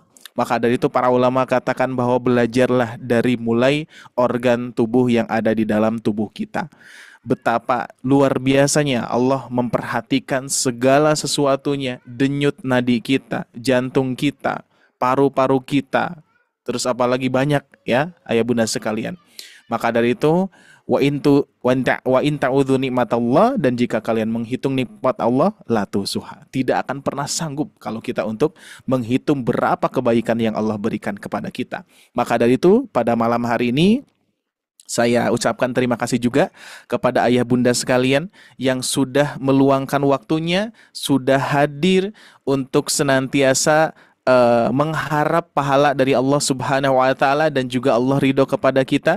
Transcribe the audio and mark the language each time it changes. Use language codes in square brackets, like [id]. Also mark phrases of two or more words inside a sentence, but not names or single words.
[id] Maka dari itu para ulama katakan bahwa belajarlah dari mulai organ tubuh yang ada di dalam tubuh kita. Betapa luar biasanya Allah memperhatikan segala sesuatunya, denyut nadi kita, jantung kita, paru-paru kita, terus apalagi banyak ya ayah bunda sekalian. Maka dari itu [ar] وإن تعدوا نعمة الله, [id] dan jika kalian menghitung nikmat Allah [ar] لا تحصوها, [id] tidak akan pernah sanggup kalau kita untuk menghitung berapa kebaikan yang Allah berikan kepada kita. Maka dari itu pada malam hari ini saya ucapkan terima kasih juga kepada ayah bunda sekalian yang sudah meluangkan waktunya, sudah hadir untuk senantiasa mengharap pahala dari Allah [ar] سبحانه وتعالى, [id] dan juga Allah ridho kepada kita.